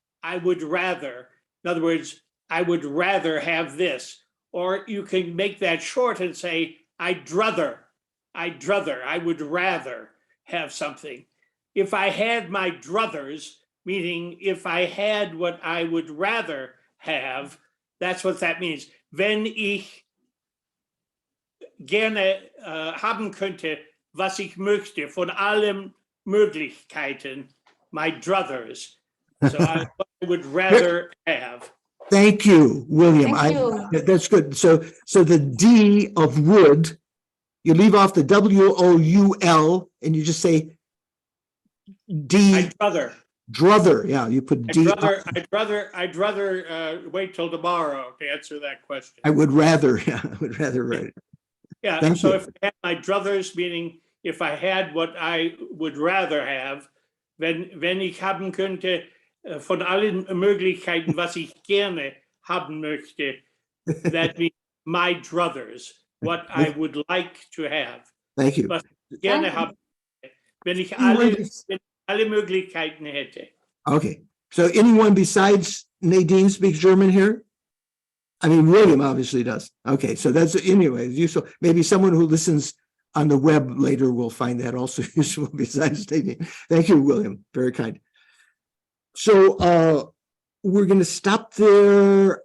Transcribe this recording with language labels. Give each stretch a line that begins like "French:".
English: In other words, I would rather have this. Or you can make that short and say, I would rather have something. If I had my druthers, meaning if I had what I would rather have, that's what that means.
German: Wenn ich gerne haben könnte, was ich möchte, von allen Möglichkeiten, my druthers.
English: So I would rather have. Thank you, William. Thank you. That's good. So the D of would, you leave off the W-O-U-L and you just say D. I'd rather. Druther. Yeah, you put D. I'd rather wait till tomorrow to answer that question. I would rather. Yeah, I would rather write it. Yeah. Thank So you. if I had my druthers, meaning if I had what I would rather have,
German: wenn ich haben könnte von allen Möglichkeiten, was ich gerne haben möchte,
English: that means my druthers, what I would like to have. Thank you.
German: Was ich gerne haben, wenn ich alle Möglichkeiten hätte.
English: Okay. So anyone besides Nadine speaks German here? I mean, William obviously does. Okay. So that's anyways useful. Maybe someone who listens on the web later will find that also useful besides Nadine. Thank you, William. Very kind. So we're going to stop there.